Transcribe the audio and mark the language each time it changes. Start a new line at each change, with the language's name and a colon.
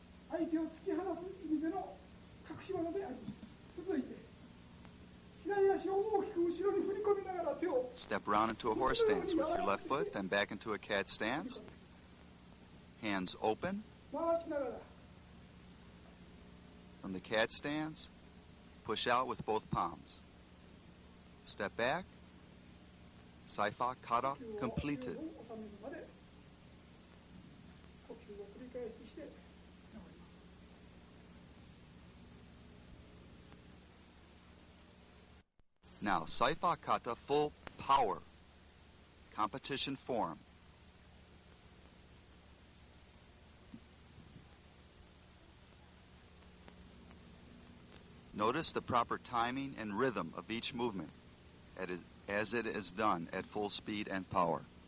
Japanese: 相手を突き放す意味での隠し技であります。続いて左足を大きく後ろに振り込みながら手を
English: Step round into a horse stance with your left foot, then back into a cat stance. Hands open.
Japanese: 回しながら
English: From the cat stance, push out with both palms. Step back. Saifa kata
Japanese: 呼吸を
English: completed.
Japanese: 収めるまで呼吸を繰り返しして治ります。
English: Now, Saifa kata full power. Competition form. Notice the proper timing and rhythm of each movement as it is done at full speed and power.